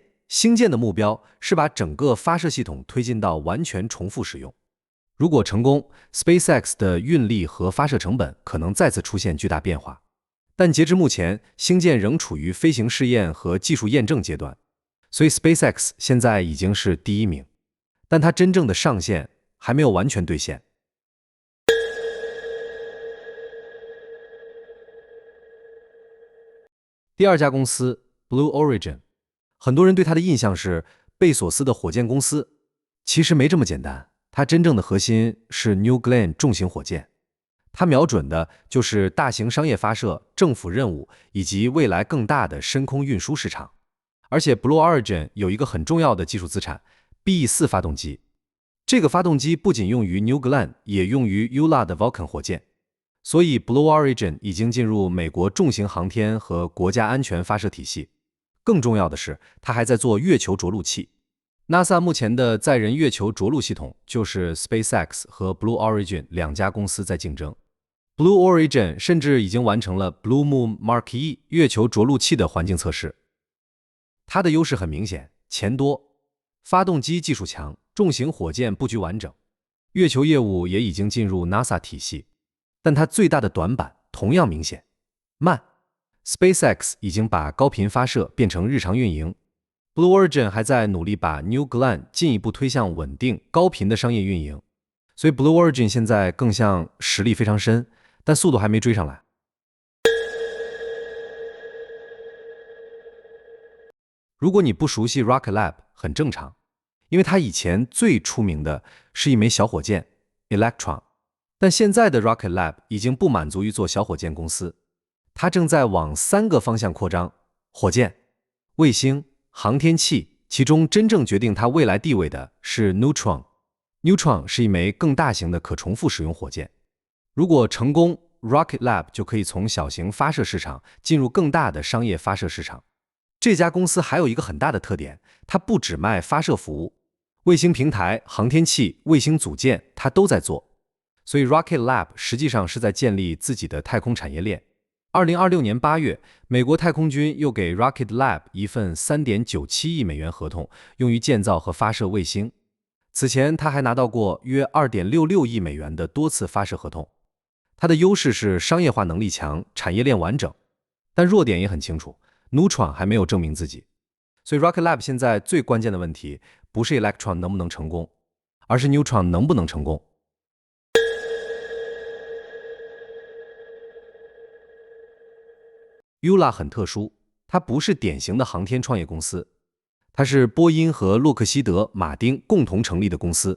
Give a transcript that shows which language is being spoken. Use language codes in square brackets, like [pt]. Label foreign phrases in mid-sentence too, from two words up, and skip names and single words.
[zh] 星艦的目標是把整個發射系統推進到完全重複使用。如果成功 ，SpaceX 的運力和發射成本可能再次出現巨大變化。但截至目前，星艦仍處於飛行試驗和技術驗證階段，所以 SpaceX 現在已經是第一名，但它真正的上限還沒有完全兌現。第二家公司 Blue Origin， 很多人对它的印象是貝索斯的火箭公司，其實沒這麼簡單。它真正的核心是 New Glenn 重型火箭，它瞄準的就是大型商業發射、政府任務以及未來更大的深空運輸市場。而且 Blue Origin 有一個很重要的技術資產 BE-4 發動機，這個發動機不僅用於 New Glenn，也用於 ULA 的 Vulcan 火箭。所以 Blue Origin 已經進入美國重型航天和國家安全發射體系。更重要的是，它還在做月球着陸器。NASA 目前的載人月球着陸系統就是 SpaceX 和 Blue Origin 兩家公司在競爭。Blue Origin 甚至已經完成了 Blue Moon Mark 1 月球着陸器的環境測試。它的優勢很明顯，錢多，發動機技術強，重型火箭布局完整，月球業務也已經進入 NASA 體系。但它最大的短板同樣明顯，慢。SpaceX 已經把高頻發射變成日常運營 ，Blue Origin 還在努力把 New Glenn 進一步推向穩定高頻的商業運營。所以 Blue Origin 現在更像實力非常深，但速度還沒追上來。如果你不熟悉 Rocket Lab， 很正常，因為它以前最出名的是一枚小火箭 Electron。但現在的 Rocket Lab 已經不滿足於做小火箭公司，它正在往3個方向擴張：火箭、衛星、航天器。其中真正決定它未來地位的是 Neutron。Neutron 是一枚更大型的可重複使用火箭。如果成功 ，Rocket Lab 就可以從小型發射市場進入更大的商業發射市場。這家公司還有一個很大的特點，它不只賣發射服務，衛星平台、航天器、衛星組件它都在做。所以 Rocket Lab 實際上是在建立自己的太空產業鏈。2026年8月，美國太空軍又給 Rocket Lab 一份3.97億美元合同，用於建造和發射衛星。此前，他還拿到過約2.66億美元的多次發射合同。它的優勢是商業化能力強，產業鏈完整，但弱點也很清楚 ，Neutron 還沒有證明自己。所以 Rocket Lab 現在最關鍵的問題不是 Electron 能不能成功，而是 Neutron 能不能成功。ULA 很特殊，它不是典型的航天創業公司， 它是波音和洛克希德马丁共同成立的公司。